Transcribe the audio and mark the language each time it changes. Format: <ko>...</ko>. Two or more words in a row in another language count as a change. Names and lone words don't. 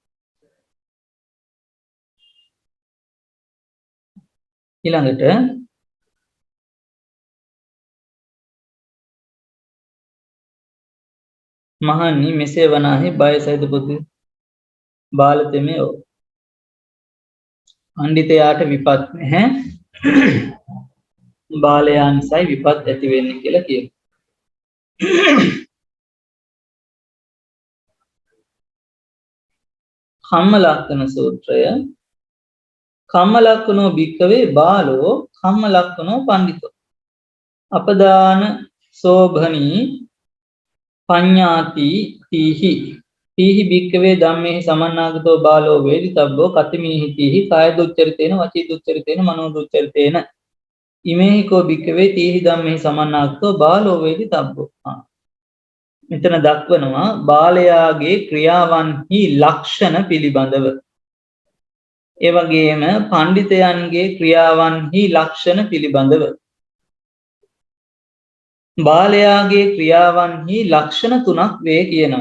<si>ඊළඟට මහණනි මෙසේ වනාහි බය සහිත පුතු බාලතෙමේ පණ්ඩිතයාට විපත් නැහැ බාලයා නිසායි විපත් ඇති වෙන්නේ කියලා කියනවා.</si> <pi>කම්මලක්ඛන සූත්‍රය කම්මලක්ඛනෝ භික්ඛවේ බාලෝ කම්මලක්ඛනෝ පණ්ඩිතෝ අපදාන සෝභනී පඤ්ඤාති තීහි තීහි භික්ඛවේ ධම්මේහි සමන්නාගතෝ බාලෝ වේදිතබ්බෝ කතිමීහි තීහි කාය දුච්චරිතේන වචී දුච්චරිතේන මනෝ දුච්චරිතේන ඉමේහි කෝ භික්ඛවේ තීහි ධම්මේහි සමන්නාගතෝ බාලෝ වේදිතබ්බෝ.</pi> <si>මෙතන දක්වනවා බාලයාගේ ක්‍රියාවන්හි ලක්ෂණ පිළිබඳව. ඒ වගේම පණ්ඩිතයන්ගේ ක්‍රියාවන්හි ලක්ෂණ පිළිබඳව. බාලයාගේ ක්‍රියාවන්හි ලක්ෂණ 3ක් වේ කියනවා.</si>